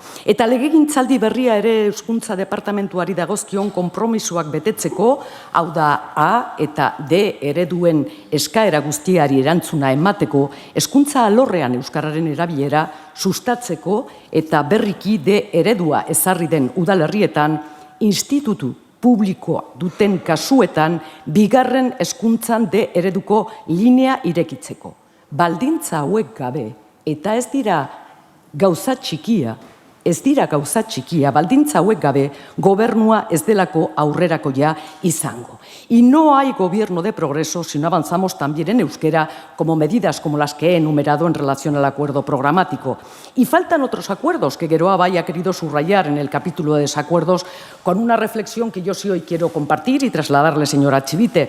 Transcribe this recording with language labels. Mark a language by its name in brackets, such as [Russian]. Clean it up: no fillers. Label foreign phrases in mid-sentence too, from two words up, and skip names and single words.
[Basque] Eta legegintzaldi berria ere Hezkuntza Departamentuari dagozkion konpromisoak betetzeko, hau da A eta D ereduen eskaera guztiari erantzuna emateko, hezkuntza alorrean euskararen erabilera sustatzeko eta berriki D eredua ezarri den udalerrietan institutu publikoa duten kasuetan bigarren hezkuntzan D ereduko linea irekitzeko. Baldintza hauek gabe, eta ez dira gauza txikia, baldintza hauek gabe, gobernua ez delako aurrerakoia izango. [Spanish] Y no hay gobierno de progreso si no avanzamos también en euskera como medidas como las que he enumerado en relación al acuerdo programático. Y faltan otros acuerdos que Geroa Bai ha querido subrayar en el capítulo de desacuerdos con una reflexión que yo sí hoy quiero compartir y trasladarle, señora Chivite.